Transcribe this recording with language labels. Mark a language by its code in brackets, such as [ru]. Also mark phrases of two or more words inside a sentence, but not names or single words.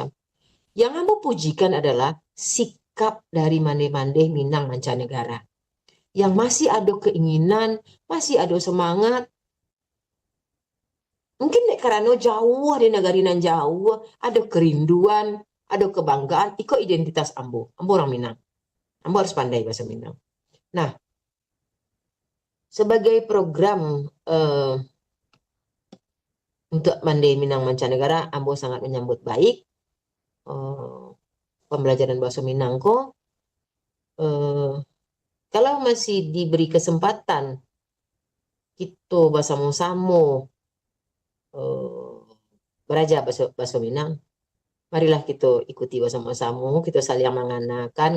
[id] Yang Ambo pujikan adalah sikap dari Mande-Mande Minang mancanegara. Yang masih ada keinginan, masih ada semangat. Mungkin karena jauh di negara nan jauh, ada kerinduan, ada kebanggaan, ikut identitas Ambo. [min] Ambo orang Minang. [id] Ambo harus pandai bahasa Minang. Nah, sebagai program untuk Mande Minang Mancanegara, ambo sangat menyambut baik pembelajaran bahasa Minang ko. Kalau masih diberi kesempatan kita bersama-sama belajar bahasa Minang, marilah kita ikuti bersama-sama, kita saling menganakan.